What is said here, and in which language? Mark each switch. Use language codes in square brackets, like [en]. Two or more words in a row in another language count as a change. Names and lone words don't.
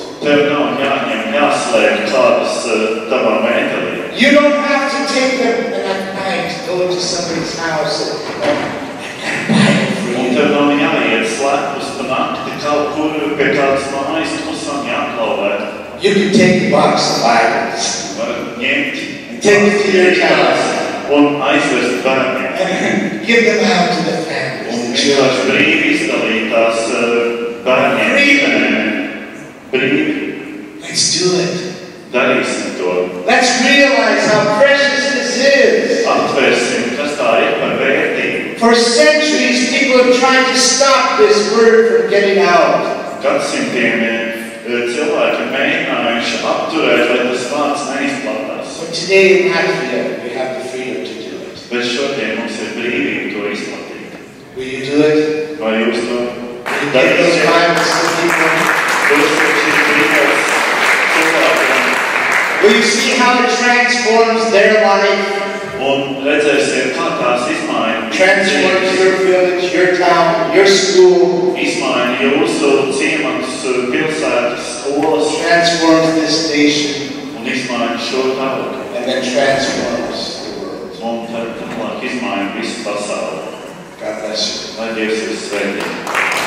[lv] Tev nav jāņem, jāslēp kādas tavā mētelī. [en] You don't have to take them and at night go to somebody's house and [lv] Un tev nav jāiet slepus pa nakti kaut kur pie kādas mājas klusām jāklauvē. [en] you can take the box of Bibles [lv] Var ņemt [en] and take it to your house [lv] un aizvest bērniem. [en] and give them out to the families. [lv] Un vienkārši brīvi izdalīt tās bērniem. Brīvi. [en] Let's do it. [lv] Darīsim to. [en] Let's realize how precious this is. [lv] Atvērsim, kas tā ir par vērtību. [en] For centuries, people have tried to stop this word from getting out. [lv] Gadsimtiem cilvēki mēģinājuši apturēt, lai tas vārds neizplatās. [en] But today in Latvia, we have the freedom to do it. [lv] Bet šodien mums ir brīvība to izplatīt. [en] Will you do it? [lv] Vai jūs to [en] Will you give those Bibles to people? Will you see how it transforms their life? [lv] Un redzēsiet, kā tās izmaina. [en] Transforms your village, your town, your school. [lv] Izmaina jūsu ciematus, pilsētas, skolas. [en] Transforms this nation. [lv] Un izmaina šo tautu. [en] And then transforms the world. [lv] Un tad tālāk izmaina visu pasauli. [en] God bless you. [lv] Lai Dievs jūs sveitī.